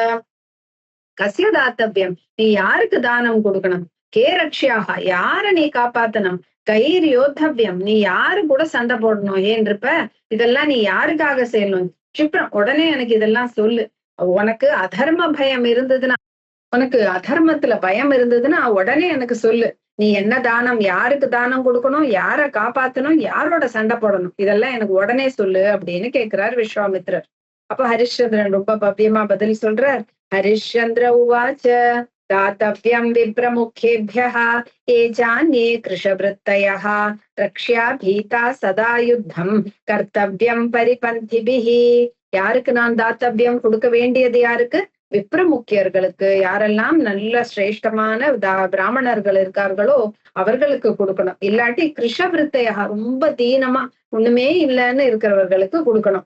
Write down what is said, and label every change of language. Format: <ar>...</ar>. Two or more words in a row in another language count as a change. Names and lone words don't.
<sa>कस्य दातव्यम्,</sa> <ta>நீ யாருக்கு தானம் கொடுக்கணும்,</ta> <sa>के रक्ष्याः</sa> <ta>யார நீ காப்பாத்தணும்,</ta> <sa>कैर् योद्धव्यम्</sa> <ta>நீ யாரு கூட சண்டை போடணும், ஏன் இருப்ப இதெல்லாம் நீ யாருக்காக செய்யணும், க்ஷிப்ரம் உடனே எனக்கு இதெல்லாம் சொல்லு, உனக்கு அதர்ம பயம் இருந்ததுன்னா, உனக்கு அதர்மத்துல பயம் இருந்ததுன்னா உடனே எனக்கு சொல்லு, நீ என்ன தானம், யாருக்கு தானம் கொடுக்கணும், யார காப்பாத்தணும், யாரோட சண்டை போடணும், இதெல்லாம் எனக்கு உடனே சொல்லு அப்படின்னு கேட்கிறார் விஸ்வாமித்ரர். அப்ப ஹரிಶ್ಚಂದ್ரன் ரொம்ப பவ்யமா பதில் சொல்றார்.</ta> <sa>हरिश्चन्द्र उवाच दातव्यं विप्रमुखेभ्यः ये चान्ये कृशवृत्तयः रक्ष्या भीता सदा युद्धம் कर्तव्यं परिपन्थिभिः.</sa> <ta>யாருக்கு நான் தாத்தவ்யம் கொடுக்க வேண்டியது? யாருக்கு? விப்ரமுக்கியர்களுக்கு. யாரெல்லாம் நல்ல சிரேஷ்டமான பிராமணர்கள் இருக்கார்களோ அவர்களுக்கு கொடுக்கணும். இல்லாட்டி கிருஷவிருத்தையா ரொம்ப தீனமா ஒண்ணுமே இல்லைன்னு இருக்கிறவர்களுக்கு கொடுக்கணும்.</ta>